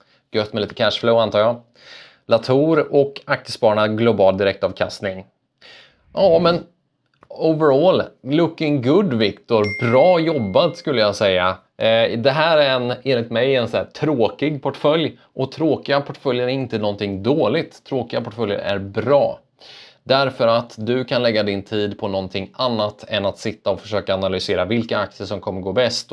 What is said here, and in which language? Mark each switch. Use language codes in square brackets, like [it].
[sv] Gött med lite cashflow antar jag. Latour och aktiespararna global direktavkastning. Ja, men [en] overall, looking good Viktor. [sv] Bra jobbat skulle jag säga. Det här är enligt mig en så här tråkig portfölj. Och tråkiga portföljer är inte någonting dåligt. Tråkiga portföljer är bra. Därför att du kan lägga din tid på någonting annat än att sitta och försöka analysera vilka aktier som kommer gå bäst.